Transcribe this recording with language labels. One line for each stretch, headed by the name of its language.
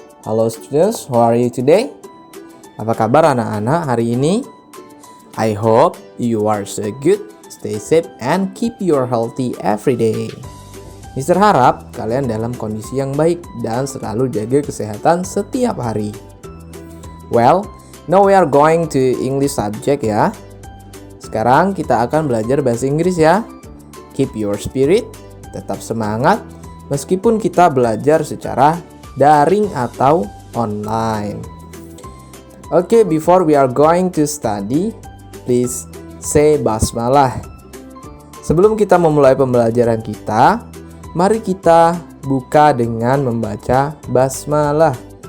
English: Hello students, how are you today?
Indonesian: Apa kabar anak-anak hari ini?
English: I hope you are so good, stay safe and keep your healthy every day.
Indonesian: Mister harap kalian dalam kondisi yang baik dan selalu jaga kesehatan setiap hari.
English: Well, now we are going to English subject ya.
Indonesian: Sekarang kita akan belajar bahasa Inggris ya.
English: Keep your spirit,
Indonesian: tetap semangat meskipun kita belajar secara daring atau online.
English: Okay, before we are going to study, please say basmalah.
Indonesian: Sebelum kita memulai pembelajaran kita, mari kita buka dengan membaca basmalah.